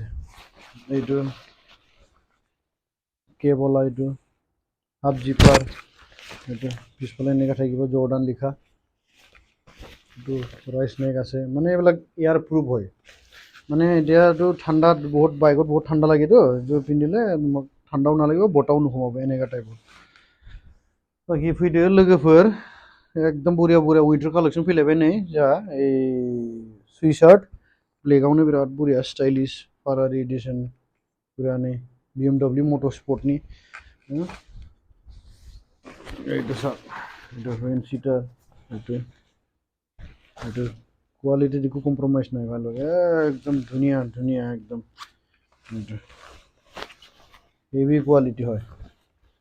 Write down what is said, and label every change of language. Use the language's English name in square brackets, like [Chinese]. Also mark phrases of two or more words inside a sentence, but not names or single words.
[Assamese] এইটো কেবলা, এইটো [English] half zipper, [Assamese] এইটো পিছফালে এনেকৈ থাকিব জৰ্ডান লিখা। এইটো [English] rise neck [Assamese] আছে, মানে এইবিলাক [English] air proof [Assamese] হয়। মানে এতিয়াতো ঠাণ্ডাত বাইকত বহুত ঠাণ্ডা লাগেতো, এইটো পিন্ধিলে ঠাণ্ডাও নালাগিব, বতাহও নোসোমাব, এনেকুৱা টাইপৰ। [Bodo] বাকि ভিডিঅ' लोगोफोर एकदम बरिया बरिया [English] winter collection [Bodo] फैलायबाय नै जोंहा। এই सुइसार्ट ब्लेकआवनो बिराद बरिया [English] stylish Ferrari edition, [Bodo] पुरानो BMW [English] motor sport. [Assamese] এইটো চাওক, এইটো [English] wind cheater, [Assamese] এইটো কোৱালিটিত একো কম্প্ৰমাইজ নাই ভাই লওক, একদম ধুনীয়া একদম। এইটো [English] heavy quality [Assamese] হয়।